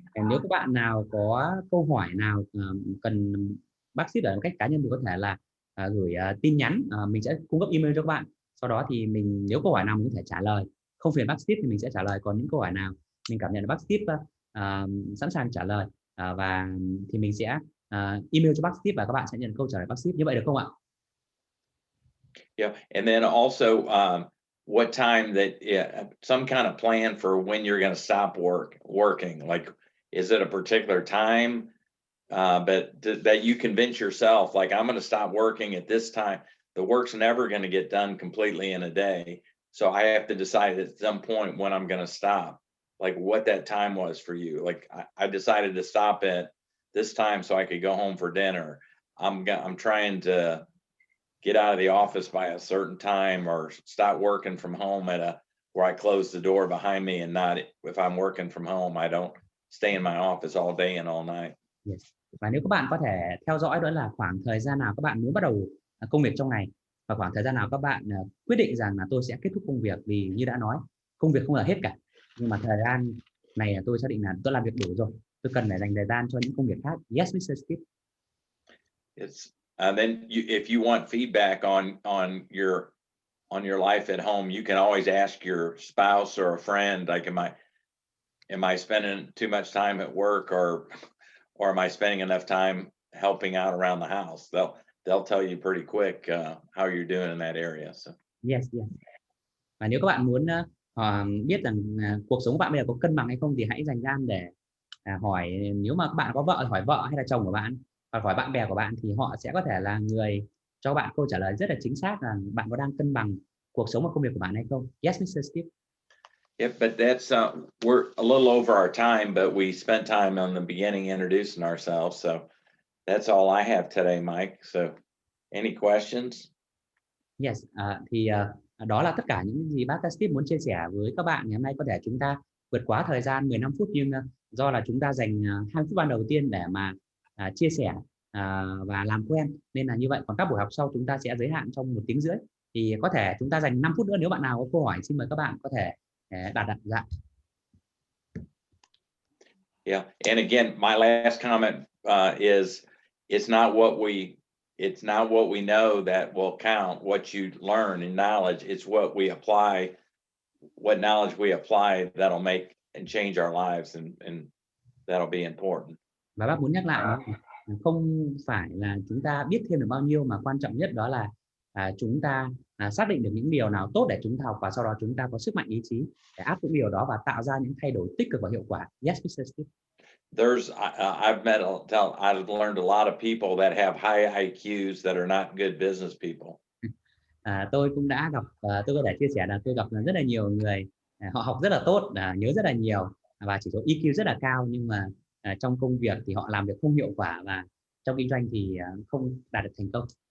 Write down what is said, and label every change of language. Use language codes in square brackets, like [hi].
[vi] Nếu các bạn nào có câu hỏi nào cần bác Steve ở một cách cá nhân thì có thể là gửi tin nhắn, mình sẽ cung cấp email cho các bạn. Sau đó thì nếu câu hỏi nào mình có thể trả lời, không phiền bác Steve thì mình sẽ trả lời. Còn những câu hỏi nào mình cảm nhận là bác Steve sẵn sàng trả lời và thì mình sẽ email cho bác Steve và các bạn sẽ nhận câu trả lời bác Steve. Như vậy được không ạ? [en] Yeah, and then also what time some kind of plan for when you're going to stop working. Like, is it a particular time? But that you convince yourself, like, I'm going to stop working at this time. The work's never going to get done completely in a day. So I have to decide at some point when I'm going to stop, like what that time was for you. Like, I decided to stop at this time so I could go home for dinner. I'm trying to get out of the office by a certain time, or stop working from home where I close the door behind me, and not, if I'm working from home, I don't stay in my office all day and all night. Yes. [vi] Và nếu các bạn có thể theo dõi đó là khoảng thời gian nào các bạn muốn bắt đầu công việc trong ngày, và khoảng thời gian nào các bạn quyết định rằng là tôi sẽ kết thúc công việc, vì như đã nói, công việc không là hết cả, nhưng mà thời gian này là tôi xác định là tôi làm việc đủ rồi, tôi cần phải dành thời gian cho những công việc khác. [en] Yes, Mr. Steve. Then if you want feedback on your life at home, you can always ask your spouse or a friend, like, am I spending too much time at work, or am I spending enough time helping out around the house? They'll tell you pretty quick how you're doing in that area. So. Yes, yes. [vi] Và nếu các bạn muốn biết rằng cuộc sống của bạn bây giờ có cân bằng hay không, thì hãy dành gian để hỏi. Nếu mà các bạn có vợ, hỏi vợ hay là chồng của bạn, hoặc hỏi bạn bè của bạn, thì họ sẽ có thể là người cho bạn câu trả lời rất là chính xác là bạn có đang cân bằng cuộc sống và công việc của bạn hay không. [en] Yes, Mr. Steve. Yeah, but that's we're a little over our time, but we spent time on the beginning introducing ourselves, so that's all I have today, Mike. So, any questions? [vi] Yes, đó là tất cả những gì bác Steve muốn chia sẻ với các bạn ngày hôm nay. Có thể chúng ta vượt quá thời gian 15 phút, nhưng do là chúng ta dành 20 phút ban đầu tiên để mà chia sẻ và làm quen, nên là như vậy. Còn các buổi học sau chúng ta sẽ giới hạn trong 1 tiếng rưỡi. Thì có thể chúng ta dành 5 phút nữa, nếu bạn nào có câu hỏi xin mời các bạn có thể đặt. Dạ. [en] Yeah, and again, my last comment is it's not what we know that will count, what you learn in knowledge. It's what we apply, what knowledge we apply that'll make and change our lives, and that'll be important. [vi] Và bác muốn nhắc lại đó, không phải là chúng ta biết thêm được bao nhiêu, mà quan trọng nhất đó là chúng ta xác định được những điều nào tốt để chúng ta học, và sau đó chúng ta có sức mạnh ý chí để áp dụng điều đó và tạo ra những thay đổi tích cực và hiệu quả. [en] Yes, Mr. Steve. I've learned a lot of people that have high IQs that are not good business people. [vi] Tôi cũng đã gặp, tôi có thể chia sẻ là tôi gặp rất là nhiều người, họ học rất là tốt, nhớ rất là nhiều và chỉ số EQ rất là cao, nhưng mà trong công việc thì họ làm việc không hiệu quả, và trong kinh doanh thì không đạt được thành công.